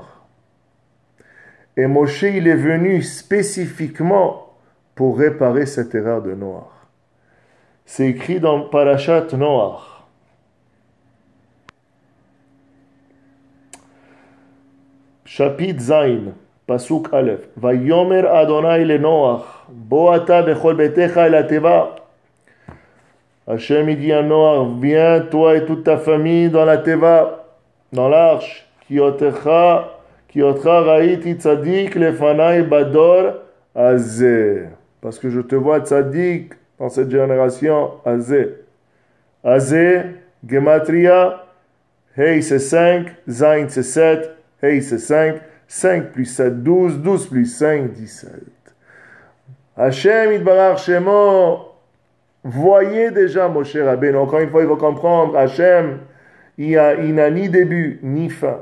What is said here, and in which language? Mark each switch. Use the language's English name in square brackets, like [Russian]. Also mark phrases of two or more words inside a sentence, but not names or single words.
[French] Et Moshe, il est venu spécifiquement pour réparer cette erreur de Noach. C'est écrit dans [Hebrew] פרשת נח. [French] Chapitre Zain, [Hebrew] פסוק אלף. ויאמר ה' לנח בא אתה וכל ביתך אל התבה. [French] Hachem dit à Noach, viens toi et toute ta famille dans la teva, dans l'arche. [Hebrew] כי אותך ראיתי צדיק לפני בדור הזה. [French] Parce que je te vois tzaddik dans cette génération, [Hebrew] azeh. הזה גימטריא, [French] Hey c'est 5, Zain c'est 7, Hey c'est 5, 5 plus 7, 12, 12 plus 5, 17. [Hebrew] השם יתברך שמו, [French] voyait déjà Moshe Rabbeinu. Encore une fois, il faut comprendre, Hachem, il n'a ni début, ni fin.